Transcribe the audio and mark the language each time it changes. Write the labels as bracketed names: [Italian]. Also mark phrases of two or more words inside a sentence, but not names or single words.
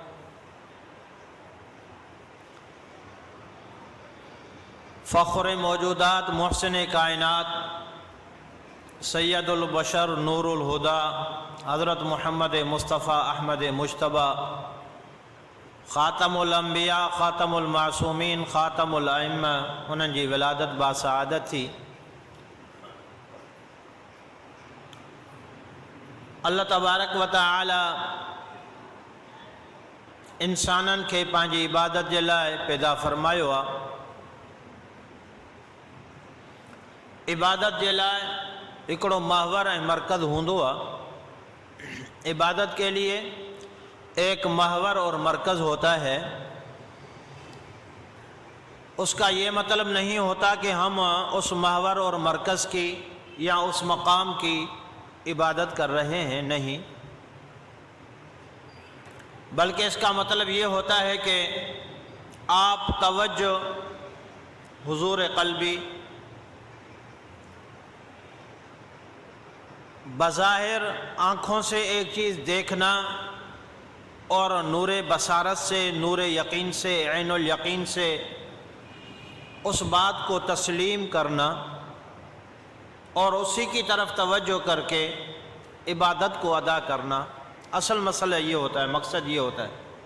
[Sindhi] फ़ख्र मौजूदात मुहसिन कायनात सैयदुल बशर नूरुल हुदा हज़रत मुहम्मद मुस्तफ़ा अहमद मुज्तबा ख़ातमुल अंबिया ख़ातमुल मासूमीन ख़ातमुल अइम्मा उन्हनि जी विलादत बासआदत थी। अल्लाह तबारक व तआला इंसाननि खे पंहिंजी इबादत जे लाइ पैदा फ़रमायो आहे। इबादत जे लाइ हिकिड़ो महवर ऐं मरकज़ हूंदो आहे। [Urdu] عبادت کے لیے ایک محور اور مرکز ہوتا ہے. اس کا یہ مطلب نہیں ہوتا کہ ہم اس محور اور مرکز کی یا اس مقام کی عبادت کر رہے ہیں، نہیں. بلکہ اس کا مطلب یہ ہوتا ہے کہ آپ توجہ، حضور قلبی، بظاہر آنکھوں سے ایک چیز دیکھنا اور نور بصارت سے، نور یقین سے، عین الیقین سے اس بات کو تسلیم کرنا اور اسی کی طرف توجہ کر کے عبادت کو ادا کرنا، اصل مسئلہ یہ ہوتا ہے، مقصد یہ ہوتا ہے۔